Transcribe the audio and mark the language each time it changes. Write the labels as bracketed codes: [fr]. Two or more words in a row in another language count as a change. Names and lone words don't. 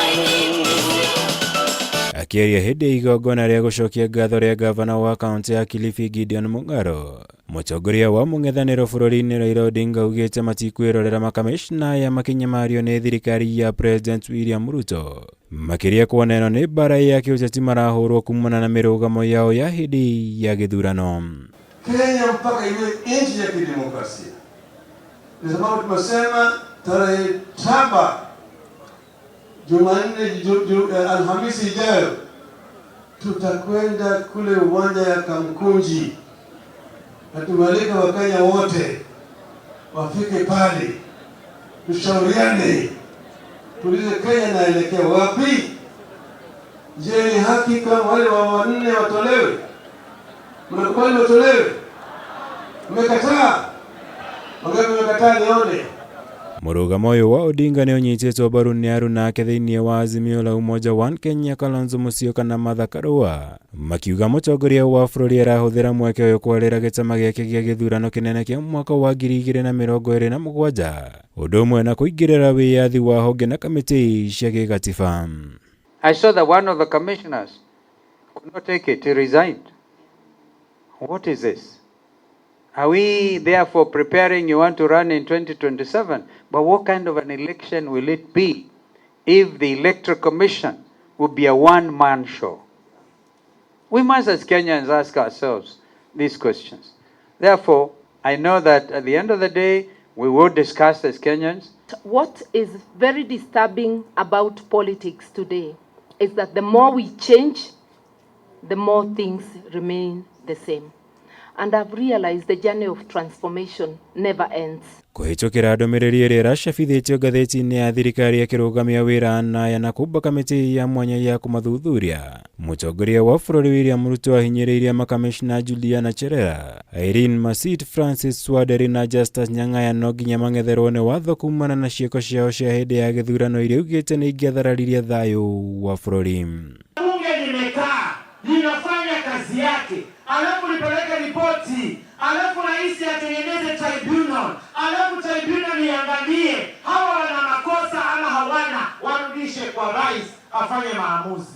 [ki] Akiaria hindi ya igongona ria gucokia ngatho ria gavana wa kaunti ya Kilifi Gideon Mung'aro, Mutongoria wa mung'ethaniro bururi-ini Raila Odinga augĩte matikwĩrorera makamicina ya makinyamario ni thirikari ya President William Ruto, makiria kuona ĩno nĩ mbara ya kiũteti marahũrwo kumana na mirũgamo yao ya hindi ya githurano. [sw] Kenya mpaka iwe nchi ya kidemokrasia. Ndio sababu tumesema tarehe 7 Jumanne Alhamisi ijayo tutakwenda kule uwanja ya Kamkunji na tumalika Wakenya wote wafike pale tushauriane, tulize Kenya naelekea wapi. Je, ni haki kama wale wanne watolewe? Mnakubali watolewe? Mmekataa? Wangapi mmekataa nione? [ki] Murugamo uyu wa Odinga ni unyitĩtwo mbaru ni arunake thĩinĩ wa Azimio la Umoja wa Kenya Kalonzo Musyoka na Martha, makiuga Mutongoria wa bururi arahũthĩra mweke ũyũ kwarĩra gĩtama gĩake gĩa gĩthurano kĩnene kĩa mwaka wa 2027 ũndũ ũmwe na kũingĩrĩra wĩyathi wa honge na kamĩtĩ cia gĩgatiba. [en] I saw that one of the commissioners could not take it. He resigned. What is this? Are we therefore preparing you want to run in 2027? But what kind of an election will it be if the Electoral Commission would be a one-man show? We must as Kenyans ask ourselves these questions. Therefore, I know that at the end of the day, we will discuss as Kenyans. What is very disturbing about politics today is that the more we change, the more things remain the same. And I've realized the journey of transformation never ends. [ki] Kuhĩtũkĩra ndũmĩrĩri ĩrĩa ĩracabithĩtio ngathĩti-inĩ ya thirikari ya kĩrũgamia wĩra na kumba kamĩtĩ ya mwanya ya kũmathuthuria, Mutongoria wa bururi William Ruto ahinyĩrĩirie makamicina Juliana Cherera, Irene Masit, Francis Waderi na Justus Nyang'aya no nginya mang'etherwo nĩ watho kumana na ciĩko ciao cia hĩndĩ ya gĩthurano iria augĩte nĩ ingĩathararirie thayũ wa bururi. [sw] Bunge limekaa linafanya kazi yake, alafu lipeleke ripoti, alafu rais atengeneze tribunal, alafu tribunal iangalie hawa wana makosa ama hawana, warudishe kwa rais afanye maamuzi.